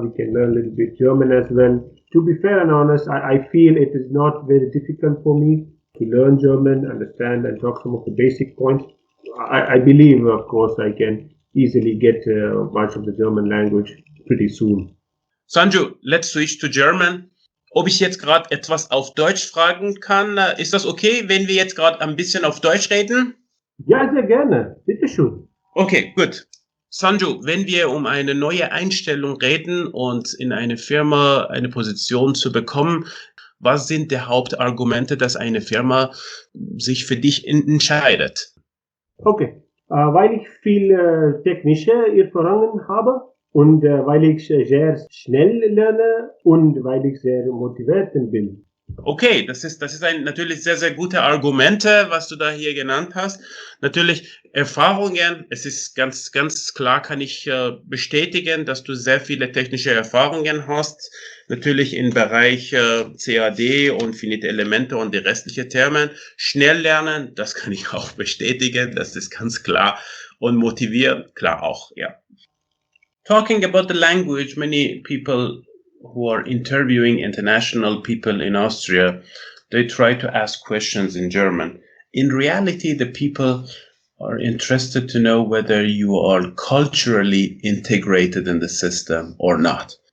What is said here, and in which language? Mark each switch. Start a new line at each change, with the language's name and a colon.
English: We can learn a little bit German as well. To be fair and honest, I feel it is not very difficult for me to learn German, understand and talk some of the basic points. I believe, of course, I can easily get much of the German language pretty soon. Sanju, let's switch to German.
German: Ob ich jetzt gerade etwas auf Deutsch fragen kann, ist das okay, wenn wir jetzt gerade ein bisschen auf Deutsch reden? Ja, sehr gerne. Bitte schön. Okay, gut. Sanju, wenn wir um eine neue Einstellung reden und in eine Firma eine Position zu bekommen, Was sind die Hauptargumente, dass eine Firma sich für dich entscheidet? Okay, weil ich viel technische Erfahrungen habe und weil ich sehr schnell lerne und weil ich sehr motiviert bin. Okay, das ist natürlich sehr, sehr gute Argumente, was du da hier genannt hast. Natürlich Erfahrungen, es ist ganz, ganz klar, kann ich bestätigen, dass du sehr viele technische Erfahrungen hast. Natürlich im Bereich CAD und finite Elemente und die restlichen Themen. Schnell lernen, das kann ich auch bestätigen, das ist ganz klar. Und motivieren, klar auch, ja.
English: Talking about the language, many people who are interviewing international people in Austria, they try to ask questions in German. In reality, the people are interested to know whether you are culturally integrated in the system or not.